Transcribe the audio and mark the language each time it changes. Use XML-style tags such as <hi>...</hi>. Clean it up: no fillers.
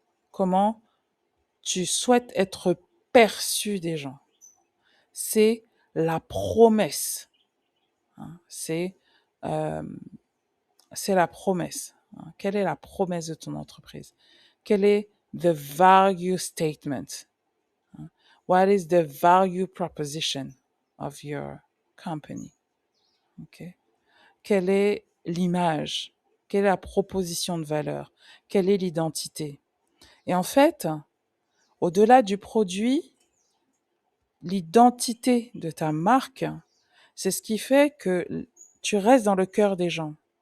<fr>Comment tu souhaites être perçu des gens. C'est la promesse. Hein. Euh, c'est la promesse. Hein. Quelle est la promesse de ton entreprise? Quel est</fr> <en>the value statement?</en> <fr>Hein.</fr> <en>What is the value proposition of your company?</en> <fr>Okay. Quelle est l'image? Quelle est la proposition de valeur? Quelle est l'identité? Et en fait, au-delà du produit, l'identité de ta marque, c'est ce qui fait que tu restes dans le cœur des gens.</fr>